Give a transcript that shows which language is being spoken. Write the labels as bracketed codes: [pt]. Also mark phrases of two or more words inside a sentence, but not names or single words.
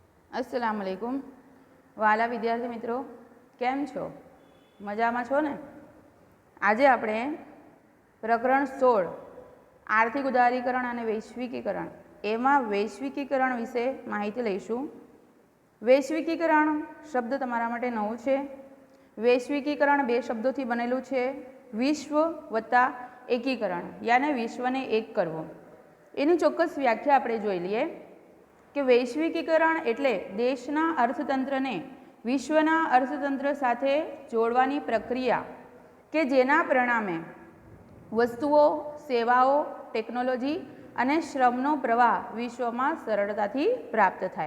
[ar] السلام عليكم [gu] વાલા વિદ્યાર્થી મિત્રો કેમ છો મજામાં છો ને। આજ આપણે પ્રકરણ 16 આર્થિક ઉદારીકરણ અને વૈશ્વિકીકરણ એમાં વૈશ્વિકીકરણ વિષે માહિતી લઈશું। વૈશ્વિકીકરણ શબ્દ તમારા માટે નવો છે। વૈશ્વિકીકરણ બે શબ્દોથી બનેલું છે, વિશ્વ વત્તા એકીકરણ યાને વિશ્વને એક કરવો। એની ચોક્કસ વ્યાખ્યા આપણે જોઈ લઈએ કિ વૈશ્વિકીકરણ એટલે દેશના અર્થતંત્રને વિશ્વના અર્થતંત્ર સાથે જોડવાની પ્રક્રિયા કે જેના પરિણામે વસ્તુઓ, સેવાઓ, ટેક્નોલૉજી અને શ્રમનો પ્રવાહ વિશ્વમાં સરળતાથી પ્રાપ્ત થાય।